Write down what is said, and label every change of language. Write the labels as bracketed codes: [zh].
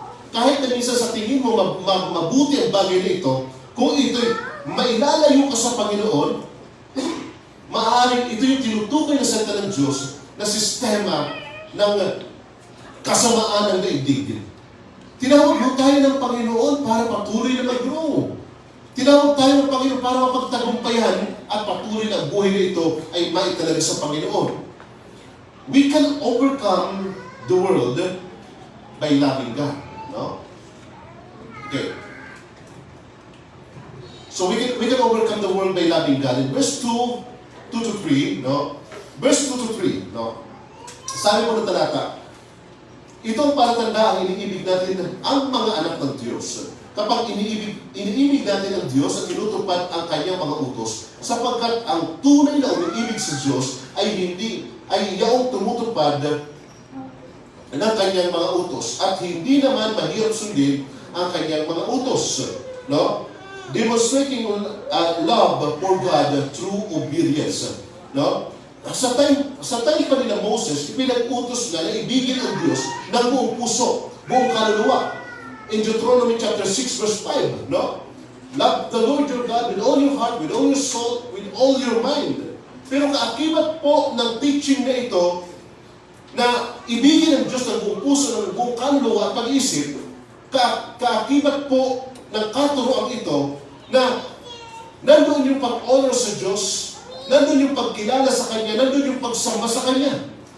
[tl] Kahit na minsan sa tingin mo mabuti ang bagay na ito, kung ito'y mailalayo ka sa Panginoon, maaaring ito yung tinutukoy na salita ng Diyos na sistema ng kasamaan ng daigdig. Tinawag mo tayo ng Panginoon para patuloy na mag-grow. Tinawag tayo ng Panginoon para mapagtagumpayan at patuloy na ang buhay na ito ay maitalaga sa Panginoon. [en] We can overcome the world by loving God. No? Okay. So we can overcome the world by loving God. In verse 2 to 3, no? Verse 2 to 3, no? [tl] Sabi po ng talata, ito ang palatanda ang iniibig natin ang mga anak ng Diyos. Kapag iniibig natin ang Diyos at tinutupad ang kanyang mga utos, sapagkat ang tunay na umiibig sa Diyos ay yaong tumutupad ng kanyang mga utos at hindi naman mahirap sundin ang kanyang mga utos. No? [en] Demonstrating love for God through obedience. [tl] No? Sa time pa nila Moses, ipinag-utos na ibigin ang Diyos ng buong puso, buong kaluluwa. [en] In Deuteronomy chapter 6 verse 5, no? Love the Lord your God with all your heart, with all your soul, with all your mind. [tl] Pero kaakibat po ng teaching na ito, na ibigin ang Diyos ng buong puso, ng buong kaluluwa at pag-iisip, kaakibat po ng katuroang ito, na nandoon yung pag-honor sa Diyos, nandoon yung pagkilala sa Kanya, nandoon yung pagsamba sa Kanya.